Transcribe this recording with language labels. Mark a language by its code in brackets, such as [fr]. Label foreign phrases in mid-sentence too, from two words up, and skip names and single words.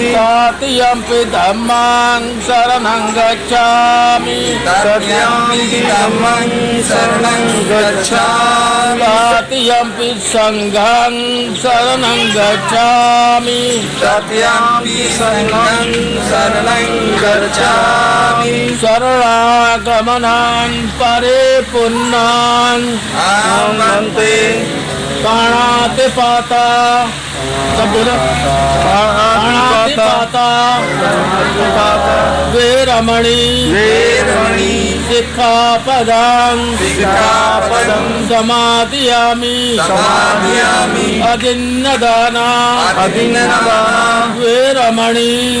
[pi] तृतीयम्पि धम्मं शरणं गच्छामि तृतीयम्पि धम्मं शरणं गच्छामि तृतीयम्पि संघं शरणं गच्छामि तृतीयम्पि संघं शरणं गच्छामि शरणागमनान् परिपूर्णान् आमन्ते प्राणातिपाता [hi] सब बोलो [pi] प्राणातिपाता वेरमणि सिक्खापदं समादयामि अदिन्नदाना वेरमणि